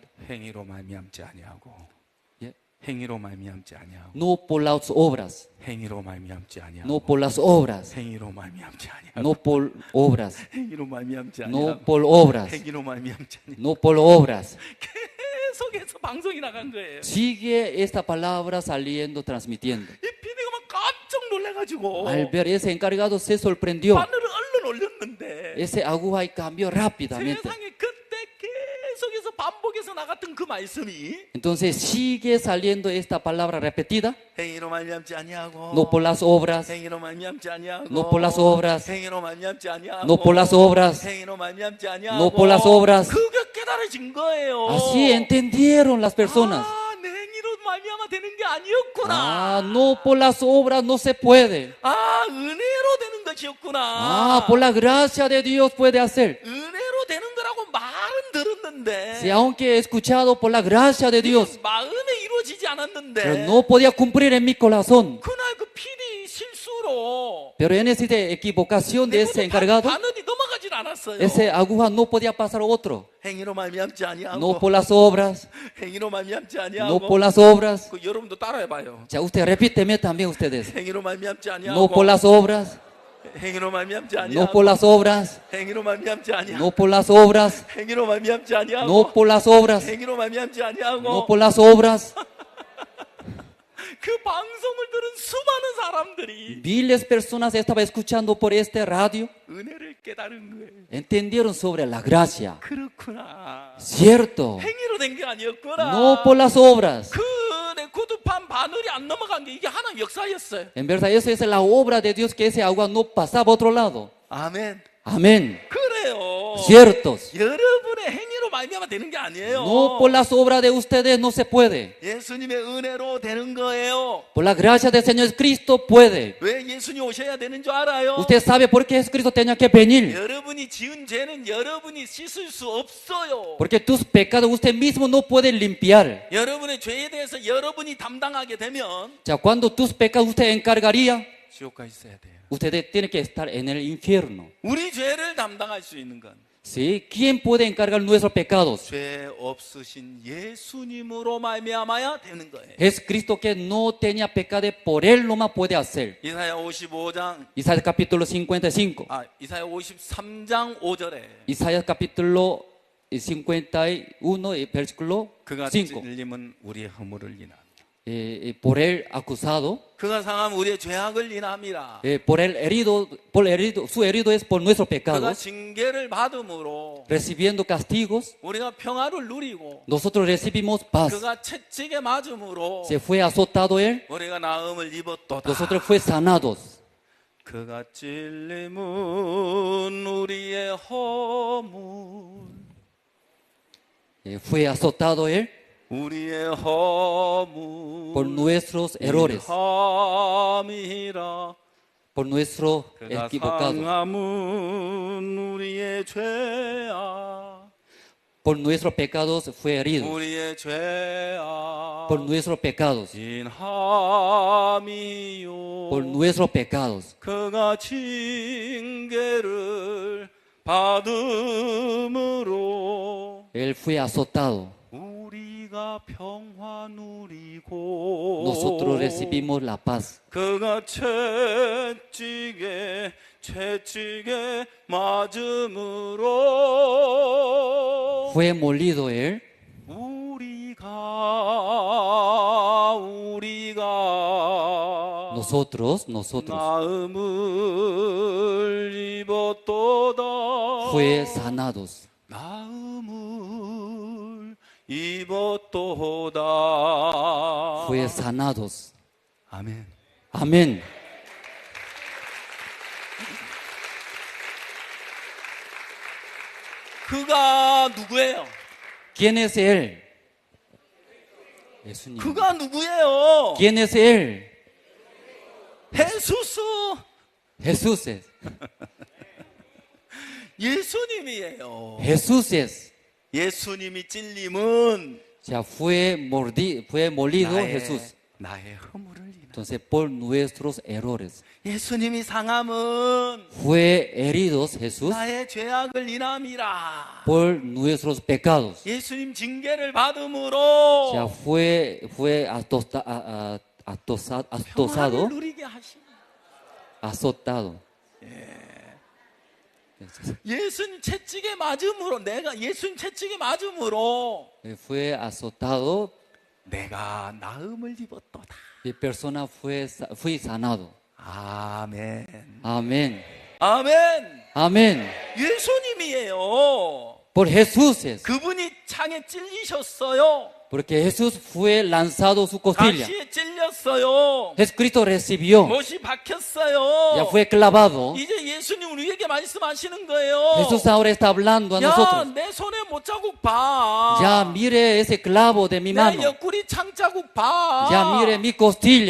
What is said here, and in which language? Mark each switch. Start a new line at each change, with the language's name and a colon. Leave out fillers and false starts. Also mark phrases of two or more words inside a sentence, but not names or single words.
Korean: 행위로 말미암지 아니하고 예? 행위로 말미암지 아니하고
Spanish: No por las obras,
Korean: 행위로 말미암지 아니하고
Spanish: no por las obras,
Korean: 행위로 말미암지 아니하고
Spanish: no por obras,
Korean: 행위로 말미암지
Spanish: no
Korean: 아니하고
Spanish: por obras,
Korean: 행위로 말미암지 아니하고
Spanish: no por obras.
Korean: 계속해서 방송이 나간 거예요.
Spanish: Sigue esta palabra saliendo, transmitiendo.
Korean: 이 비디오가 막 깜짝 놀래가지고
Spanish: Al ver ese encargado se sorprendió.
Korean: 바늘을 얼른 올렸는데
Spanish: Ese agua y cambió rápidamente.
Korean: 세상에 그때 계속해서 반복해서 나갔던 그 말씀이
Spanish: Entonces sigue saliendo esta palabra repetida.
Korean: 행위로 말미암지 아니하고
Spanish: No por las obras,
Korean: 행위로 말미암지 아니하고
Spanish: no por las obras,
Korean: 행위로 말미암지 아니하고
Spanish: no por las obras,
Korean: 행위로 말미암지 아니하고
Spanish: no por las obras.
Korean: 그게 깨달아진 거예요.
Spanish: Así entendieron las personas.
Korean: 내 행위로 말미암아 되는 게 아니었구나.
Spanish: No por las obras no se puede.
Korean: 은혜로 되는 것이었구나.
Spanish: Por la gracia de Dios puede hacer.
Korean: 은혜로 되는 거라고 말은 들었는데
Spanish: Si aunque he escuchado por la gracia de Dios,
Korean: 마음에 이루어지지 않았는데
Spanish: pero no podía cumplir en mi corazón.
Korean: 그날 그 PD 실수로
Spanish: Pero en esa equivocación de ese encargado,
Korean: 바늘이 넘어가질 않았어요.
Spanish: ese aguja no podía pasar otro.
Korean: 행위로 말미암지 아니하고
Spanish: No por las obras,
Korean: 행위로 말미암지 아니하고
Spanish: no por las obras.
Korean: 그 여러분도 따라해봐요.
Spanish: Ya usted repíteme también ustedes.
Korean: 행위로 말미암지 아니하고
Spanish: No por las obras,
Korean: 행위로 말미암지 아니하고
Spanish: no por las obras,
Korean: 행위로 말미암지 아니하고
Spanish: no por las obras,
Korean: 행위로 말미암지 아니하고
Spanish: no por las obras,
Korean: 행위로 말미암지 아니하고
Spanish: no por las obras.
Korean: 그 방송을 들은 수많은 사람들이
Spanish: Miles de personas estaban escuchando por este radio,
Korean: 은혜를 깨달은 거예요.
Spanish: entendieron sobre la gracia.
Korean: 그렇구나.
Spanish: Cierto,
Korean: 행위로 된 게 아니었구나.
Spanish: no por las obras.
Korean: 내 구두판 바늘이 안 넘어간 게 이게 하나님 역사였어요.
Spanish: En verdad, eso es la obra de Dios, que ese agua no pasaba a otro lado.
Korean: 아멘.
Spanish: Amén.
Korean: 그래요.
Spanish: Ciertos.
Korean: 여러분의 행위로 말미암아 되는 게 아니에요.
Spanish: No por las obras de ustedes no se puede.
Korean: 예수님의 은혜로 되는 거예요.
Spanish: Por la gracia del Señor Cristo puede.
Korean: 왜 예수님 오셔야 되는 줄 알아요?
Spanish: Usted sabe por qué Jesucristo tenía que venir.
Korean: 여러분이 지은 죄는 여러분이 씻을 수 없어요.
Spanish: Porque tus pecados usted mismo no puede limpiar.
Korean: 여러분의 죄에 대해서 여러분이 담당하게 되면
Spanish: Ya cuando tus pecados usted encargaría,
Korean: 지옥 가 있어야 돼요.
Spanish: usted tiene que estar en el infierno.
Korean: 우리 죄를 담당할 수 있는 건
Spanish: ¿Sí? ¿Quién puede encargar nuestros pecados?
Korean: 죄 없으신 예수님으로 말미암아야 되는 거예요.
Spanish: Es Cristo que no tenía pecado, por Él nomás puede hacer.
Korean: 이사야 55장
Spanish: Isaías capítulo 55.
Korean: 이사야 53장 5절에
Spanish: Isaías capítulo 51, versículo
Korean: 그가
Spanish: 5.
Korean: 찔림은 우리의 허물을 인하
Spanish: Por Él acusado,
Korean: 그가 상함 우리의 죄악을 인함이라.
Spanish: por Él herido, su herido es por nuestros
Korean: 그가
Spanish: pecados,
Korean: 징계를 받음으로
Spanish: recibiendo castigos,
Korean: 우리가 평화를 누리고
Spanish: nosotros recibimos paz.
Korean: 그가 채찍에 맞음으로
Spanish: Se fue azotado Él,
Korean: 우리가 나음을 입었도다.
Spanish: nosotros fue sanados.
Korean: 그가 찔림은 우리의 허물
Spanish: Fue azotado Él
Korean: 우리의 허물
Spanish: por nuestros errores,
Korean: 인함이라.
Spanish: por nuestro
Korean: 그가
Spanish: equivocado,
Korean: 상함은 우리의 죄악
Spanish: por nuestros pecados fue herido,
Korean: 우리의 죄악
Spanish: por nuestros pecados,
Korean: 인함이요
Spanish: por nuestros pecados.
Korean: 그가 징계를 받음으로
Spanish: Él fue azotado,
Korean: 우리가 평화 누리고
Spanish: nosotros recibimos la paz.
Korean: 그가 채찍에 맞음으로
Spanish: Fue molido Él,
Korean: 우리가
Spanish: nosotros
Korean: 나음을 입었도다.
Spanish: fue sanados.
Korean: 나음을 입었도다.
Spanish: Fue sanados.
Korean: 아멘.
Spanish: Amén.
Korean: 그가 누구예요?
Spanish: ¿Quién es Él?
Korean: 예수님. 그가 누구예요?
Spanish: ¿Quién es Él? 예수스. Jesús es.
Korean: 예수님이에요.
Spanish: Jesús es.
Korean: 예수님이 찔림은
Spanish: Ya fue molido Jesús.
Korean: 나의 허물을 인하.
Spanish: Entonces, por nuestros errores.
Korean: 예수님이 상함은
Spanish: Fue heridos Jesús
Korean: 나의 죄악을 인함이라.
Spanish: por nuestros pecados.
Korean: 예수님 징계를 받음으로
Spanish: Ya fue atosado,
Korean: 평안을 누리게 하심.
Spanish: azotado.
Korean: 예수님 채찍에 맞음으로 예수님 채찍에 맞음으로
Spanish: Fue azotado
Korean: 내가 나음을 입었도다.
Spanish: y persona fui sanado.
Korean: 아멘.
Spanish: Amén.
Korean: 아멘.
Spanish: Amén.
Korean: 예수님이에요.
Spanish: Por Jesús es.
Korean: 그분이 창에 찔리셨어요.
Spanish: Porque Jesús fue lanzado su costilla.
Korean: 가시에 찔렸어요.
Spanish: Jesucristo recibió.
Korean: 못이 박혔어요.
Spanish: Ya fue clavado.
Korean: 이제 예수님 우리에게 말씀하시는 거예요.
Spanish: Jesús ahora está hablando a nosotros.
Korean: 내 손에 못자국 봐.
Spanish: Ya mire ese clavo de mi
Korean: 내
Spanish: mano.
Korean: 옆구리 창자국 봐.
Spanish: Ya mire mi costilla.